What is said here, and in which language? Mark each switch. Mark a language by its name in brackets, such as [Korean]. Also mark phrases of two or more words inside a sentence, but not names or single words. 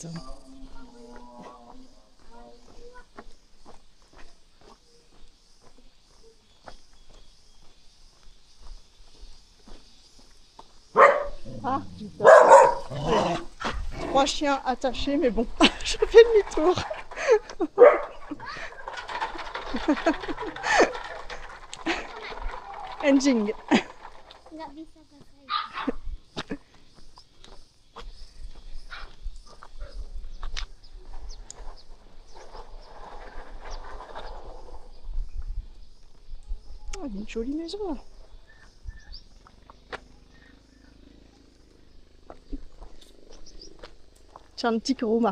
[French] Ah, j'ai peur. 3 chiens attachés, mais bon, je fais demi-tour. [Javanese] Enjing. [Indonesian] Nggak bisa pakai. [French] Oh, il y a une jolie maison là. [Indonesian] Cantik Roma.